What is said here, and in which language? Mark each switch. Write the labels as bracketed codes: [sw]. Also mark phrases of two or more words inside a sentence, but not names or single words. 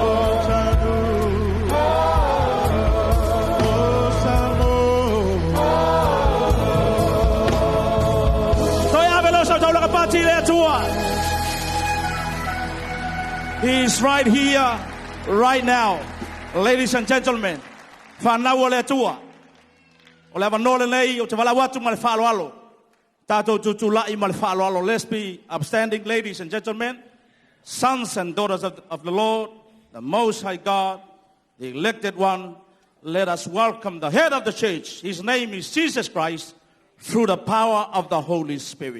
[sm] Toi ave lo sa tau la pati le tua. [en] He's right here, right now. Ladies and gentlemen, [sm] fana o le tua. [en] Let's be upstanding, ladies and gentlemen, sons and daughters of the Lord, the Most High God, the elected one. Let us welcome the head of the church. His name is Jesus Christ, through the power of the Holy Spirit.